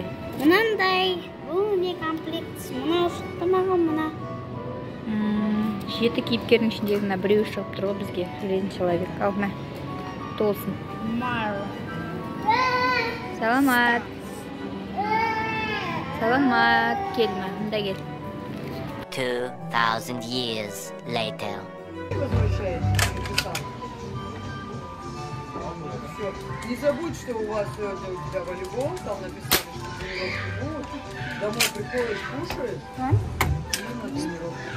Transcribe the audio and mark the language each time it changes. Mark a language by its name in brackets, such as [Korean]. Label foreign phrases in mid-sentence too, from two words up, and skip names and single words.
[Kazakh] Мынандай. Бұл не комплект? Мына шықты маған мына. 7 кейіпкердің ішіндегі мына біреу шығып тұр ғой бізге. Железный человек. Ал мына. Толсын. Саламат. Саламат. Келме, мында кел. [English] 2000 years later. [Russian] Не забудь, что у вас сегодня у тебя волейбол, там написано, что тренировки будут. Домой приходишь, кушаешь и на тренировку.